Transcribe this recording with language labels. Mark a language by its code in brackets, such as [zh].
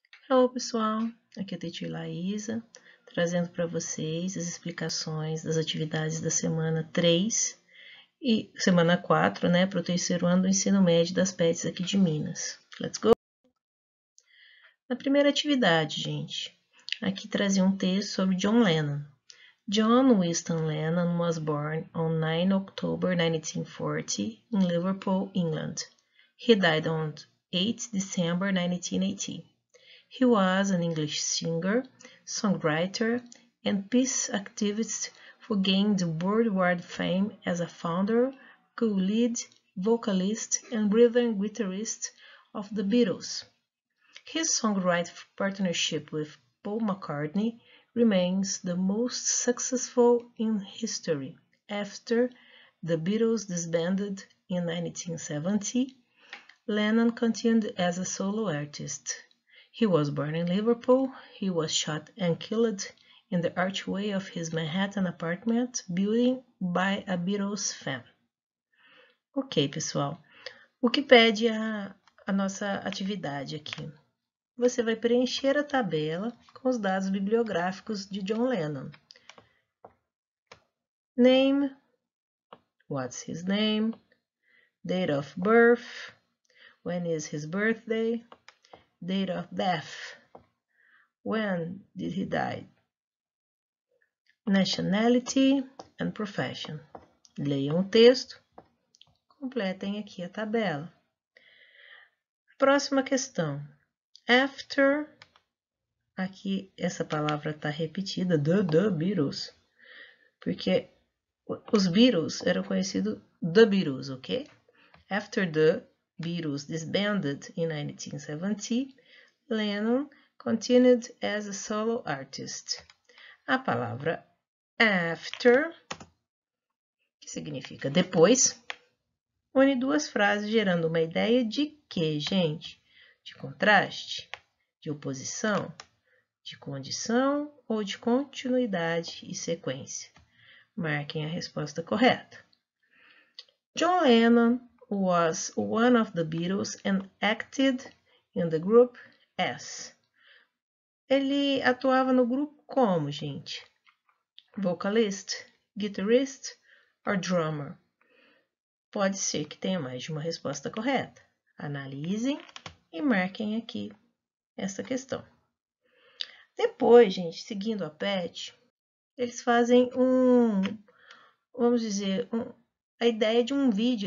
[pt] Olá pessoal, aqui é a Teacher Laísa, trazendo para vocês as explicações das atividades da semana 3 e semana 4, né, para o terceiro ano do ensino médio das PETs aqui de Minas. [en] Let's go! [pt] Na primeira atividade, gente, aqui trazia um texto sobre John Lennon. [en] John Winston Lennon was born on 9 October 1940 in Liverpool, England. He died on 8 December 1980. He was an English singer, songwriter, and peace activist who gained worldwide fame as a founder, co-lead, vocalist, and rhythm guitarist of the Beatles. His songwriting partnership with Paul McCartney remains the most successful in history. After the Beatles disbanded in 1970, Lennon continued as a solo artist. He was born in Liverpool. He was shot and killed in the archway of his Manhattan apartment building by a Beatles fan. [pt] Ok, pessoal. O que pede a nossa atividade aqui? Você vai preencher a tabela com os dados bibliográficos de John Lennon. [en] Name, what's his name, date of birth, when is his birthday, date of death, when did he die, nationality and profession. [pt] Leiam o texto, completem aqui a tabela. Próxima questão. After, aqui essa palavra está repetida, the Beatles, porque os Beatles eram conhecidos The Beatles, ok? [en] After the Beatles disbanded in 1970, Lennon continued as a solo artist. [pt] A palavra after, que significa depois, une duas frases gerando uma ideia de quê, gente? De contraste, de oposição, de condição ou de continuidade e sequência. Marquem a resposta correta. [en] John Lennon was one of the Beatles and acted in the group as. [pt] Ele atuava no grupo como, gente? [en] Vocalist, guitarist or drummer? [pt] Pode ser que tenha mais de uma resposta correta. Analisem e marquem aqui essa questão. Depois, gente, seguindo a PET, eles fazem vamos dizer, a ideia de um vídeo.